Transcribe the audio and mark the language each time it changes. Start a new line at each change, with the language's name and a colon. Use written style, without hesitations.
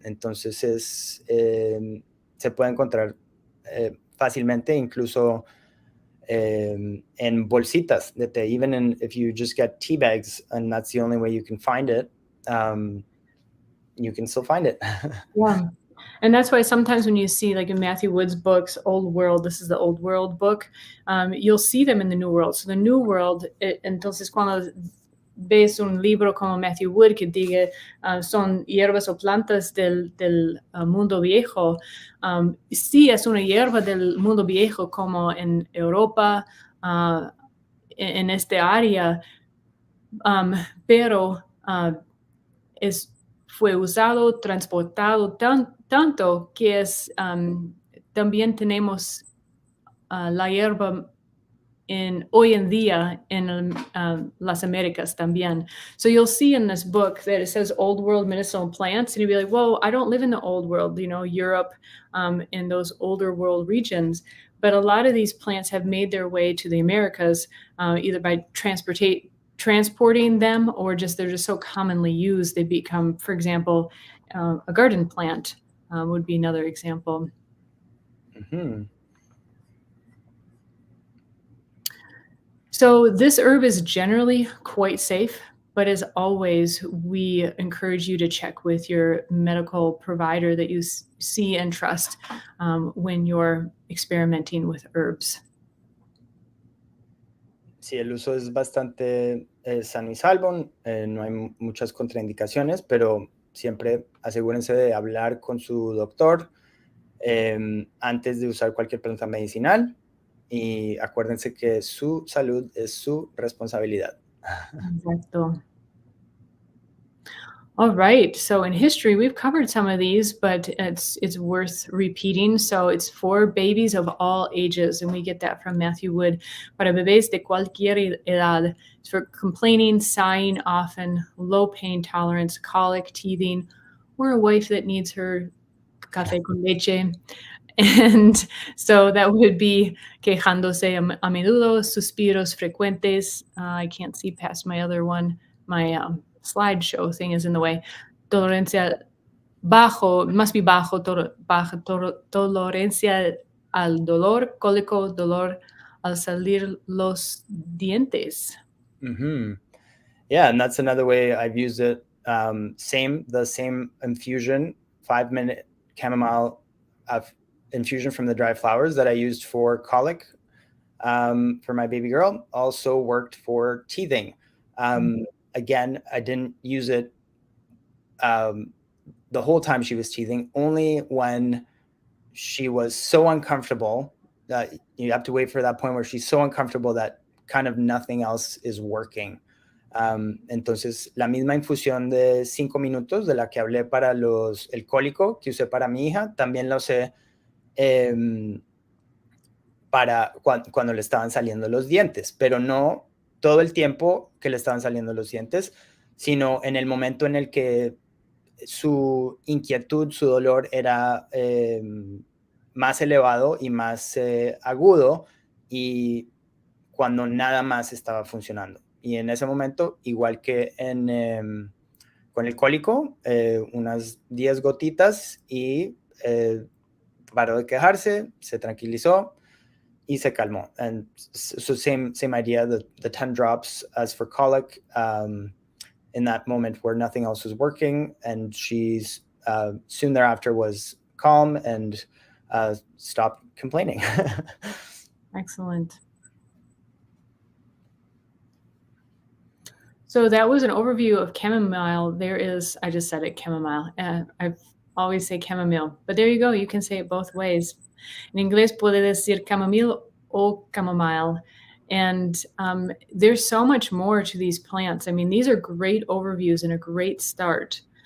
Spanish: Entonces se puede encontrar fácilmente, incluso en bolsitas de té.
English: Even if you just get tea bags and that's the only way you can find it, you can still find it. Yeah. And that's why sometimes when you see, like in Matthew Wood's books, Old World, this is the Old World book, you'll see them in the New World. So the New World,
Spanish: entonces cuando ves un libro como Matthew Wood que diga son hierbas o plantas del mundo viejo, sí es una hierba del mundo viejo como en Europa, en este área, pero fue usado, transportado tanto que también tenemos la hierba hoy en día en las Américas también.
English: So you'll see in this book that it says Old World medicinal plants, and you'll be like, whoa, I don't live in the Old World, Europe, in those older world regions. But a lot of these plants have made their way to the Americas, either by transporting them, or they're just so commonly used, they become, for example, a garden plant would be another example. So this herb is generally quite safe, but as always, we encourage you to check with your medical provider that you see and trust when you're experimenting with herbs.
Spanish: Sí, el uso es bastante sano y salvo, no hay muchas contraindicaciones, pero siempre asegúrense de hablar con su doctor antes de usar cualquier planta medicinal, y acuérdense que su salud es su responsabilidad. Exacto.
English: All right, so in history, we've covered some of these, but it's worth repeating. So it's for babies of all ages, and we get that from Matthew Wood.
Spanish: Para bebés de cualquier edad.
English: It's for complaining, sighing often, low pain tolerance, colic, teething, or a wife that needs her café con leche. And so that would be
Spanish: quejándose a menudo, suspiros frecuentes.
English: I can't see past my other one. My slideshow thing is in the way.
Spanish: Tolerancia
English: must be
Spanish: bajo tolerancia al dolor, cólico, dolor al salir los dientes.
English: Yeah, and that's another way I've used it. The same infusion, 5-minute chamomile infusion from the dry flowers that I used for colic for my baby girl also worked for teething. Again, I didn't use it the whole time she was teething, only when she was so uncomfortable that you have to wait for that point where she's so uncomfortable that kind of nothing else is working.
Spanish: Entonces, la misma infusión de 5 minutos de la que hablé para el cólico que usé para mi hija, también la usé para cuando le estaban saliendo los dientes, pero no todo el tiempo que le estaban saliendo los dientes, sino en el momento en el que su inquietud, su dolor era más elevado y más agudo, y cuando nada más estaba funcionando. Y en ese momento, igual que con el cólico, unas 10 gotitas y paró de quejarse, se tranquilizó y se calmó.
English: And so same idea, the 10 drops as for colic, in that moment where nothing else was working, and she's soon thereafter was calm and stopped complaining. Excellent. So that was an overview of chamomile. I just said it, chamomile. I always say chamomile, but there you go. You can say it both ways.
Spanish: En inglés puede decir chamomile o chamomile.
English: And there's so much more to these plants. I mean, these are great overviews and a great start.